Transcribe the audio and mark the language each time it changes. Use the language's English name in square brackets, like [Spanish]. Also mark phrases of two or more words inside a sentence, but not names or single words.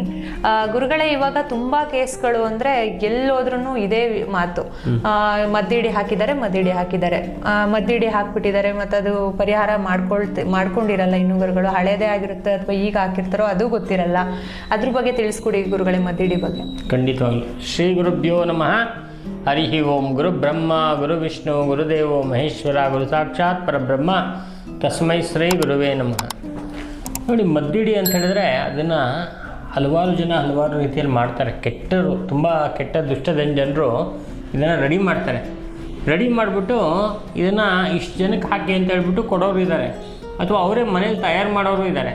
[Kannada] ಗುರುಗಳೇ, ಇವಾಗ ತುಂಬ ಕೇಸ್ಗಳು ಅಂದರೆ ಎಲ್ಲೋದ್ರೂ ಇದೇ ಮಾತು, ಮದ್ದಿಡಿ ಹಾಕಿದ್ದಾರೆ ಮದ್ದಿಡಿ ಹಾಕ್ಬಿಟ್ಟಿದ್ದಾರೆ, ಮತ್ತು ಅದು ಪರಿಹಾರ ಮಾಡ್ಕೊಂಡಿರಲ್ಲ ಇನ್ನು ಗುರುಗಳು. ಹಳೇದೇ ಆಗಿರುತ್ತೆ ಅಥವಾ ಈಗ ಹಾಕಿರ್ತಾರೋ ಅದು ಗೊತ್ತಿರಲ್ಲ. ಅದ್ರ ಬಗ್ಗೆ ತಿಳಿಸ್ಕೊಡಿ ಗುರುಗಳೇ, ಮದ್ದಿಡಿ ಬಗ್ಗೆ. ಖಂಡಿತವಾಗ್ಲು. [Sanskrit] ಶ್ರೀ ಗುರುಭ್ಯೋ ನಮಃ. ಹರಿ ಓಂ. ಗುರು ಬ್ರಹ್ಮ ಗುರು ವಿಷ್ಣು ಗುರುದೇವೋ ಮಹೇಶ್ವರ ಗುರು ಸಾಕ್ಷಾತ್ ಪರಬ್ರಹ್ಮ ತಸ್ಮೈ ಶ್ರೀ ಗುರುವೇ ನಮಃ. [Kannada] ನೋಡಿ, ಮದ್ದಿಡಿ ಅಂತ ಹೇಳಿದ್ರೆ ಅದನ್ನು ಹಲವಾರು ಜನ ಹಲವಾರು ರೀತಿಯಲ್ಲಿ ಮಾಡ್ತಾರೆ. ಕೆಟ್ಟರು, ತುಂಬ ಕೆಟ್ಟ ದುಷ್ಟದ ಜನರು ಇದನ್ನು ರೆಡಿ ಮಾಡ್ತಾರೆ. ರೆಡಿ ಮಾಡಿಬಿಟ್ಟು ಇದನ್ನು ಇಷ್ಟು ಜನಕ್ಕೆ ಹಾಕಿ ಅಂತ ಹೇಳ್ಬಿಟ್ಟು ಕೊಡೋರು ಇದ್ದಾರೆ, ಅಥವಾ ಅವರೇ ಮನೇಲಿ ತಯಾರು ಮಾಡೋರು ಇದ್ದಾರೆ.